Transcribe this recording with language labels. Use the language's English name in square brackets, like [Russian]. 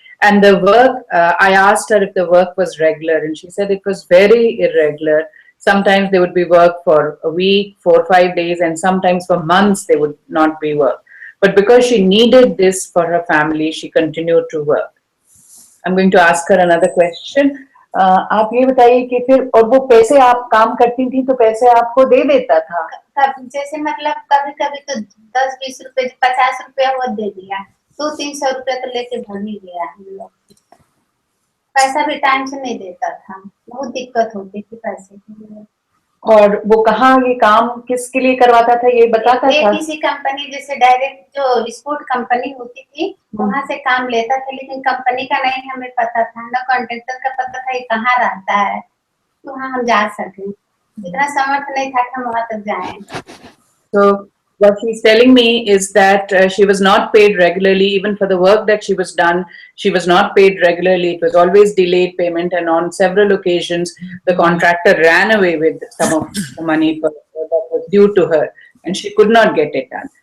[English] And the work, I asked her if the work was regular, and she said it was very irregular. Sometimes there would be work for a week, 4 or 5 days, and sometimes for months there would not be work. But because she needed this for her family, she continued to work. I'm going to ask her another question. [Hindi] आप ये बताइए कि फिर और वो पैसे आप काम करती थी तो पैसे आपको दे देता था? जैसे मतलब कभी कभी तो 10-20 रुपए 50 रुपया वो दे दिया, 200-300 रुपया तो लेके भर नहीं गया हम लोग। पैसा भी टाइम से नहीं देता था, बहुत दिक्कत होती थी पैसे के लिए। और वो कहाँ ये काम किसके लिए करवाता था ये बताता था? किसी कंपनी जैसे डायरेक्ट जो स्पोर्ट कंपनी होती थी वहां से काम लेता था, लेकिन कंपनी का नहीं हमें पता था, ना कॉन्ट्रैक्टर का पता था ये कहाँ रहता है, तो वहाँ हम जा सके। इतना समर्थ नहीं था कि हम वहां तक जाएं। [English] So what she's telling me is that she was not paid regularly, even for the work that she was done. She was not paid regularly. It was always delayed payment, and on several occasions, the contractor ran away with some of the money that was due to her, and she could not get it done.